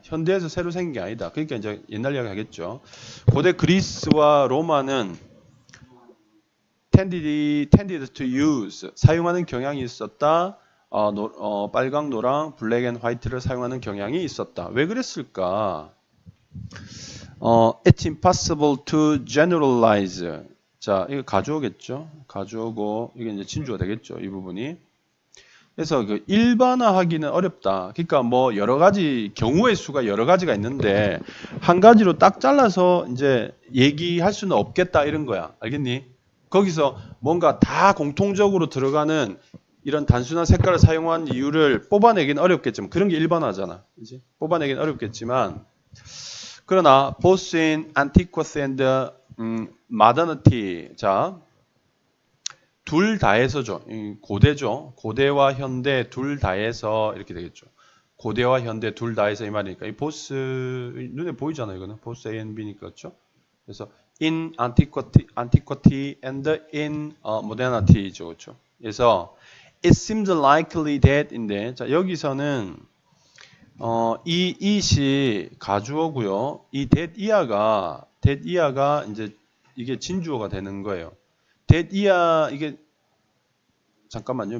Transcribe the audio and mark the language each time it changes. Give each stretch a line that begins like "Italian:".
Korean: 현대에서 새로 생긴 게 아니다. 그러니까 이제 옛날 이야기 하겠죠. 고대 그리스와 로마는
English: tended to use
Korean: 사용하는 경향이 있었다. 빨강, 노랑, 블랙 앤 화이트를 사용하는 경향이 있었다. 왜 그랬을까?
English: It's impossible to generalize.
Korean: 자, 이거 가주어겠죠? 가주어고 이게 이제 진주어 되겠죠? 이 부분이. 그래서 그 일반화하기는 어렵다. 그러니까 뭐 여러 가지 경우의 수가 여러 가지가 있는데 한 가지로 딱 잘라서 이제 얘기할 수는 없겠다 이런 거야. 알겠니? 거기서 뭔가 다 공통적으로 들어가는 이런 단순한 색깔을 사용한 이유를 뽑아내기는 어렵겠지만 그런 게 일반화잖아. 그치? 뽑아내기는 어렵겠지만 그러나
English: both in antiquity and modernity
Korean: 자 둘 다에서죠. 고대죠. 고대와 현대 둘 다에서 이렇게 되겠죠. 고대와 현대 둘 다에서 이 말이니까 이 보스 눈에 보이잖아요. 이거는 보스 A and B니까 그렇죠. 그래서
English: in antiquity and in modernity
Korean: 죠. 그렇죠. 그래서
English: it seems likely that
Korean: 인데 자 여기서는 이 it이 가주어고요. 이 that 이하가 이제 이게 진주어가 되는 거예요. that 이하 이게 잠깐만요.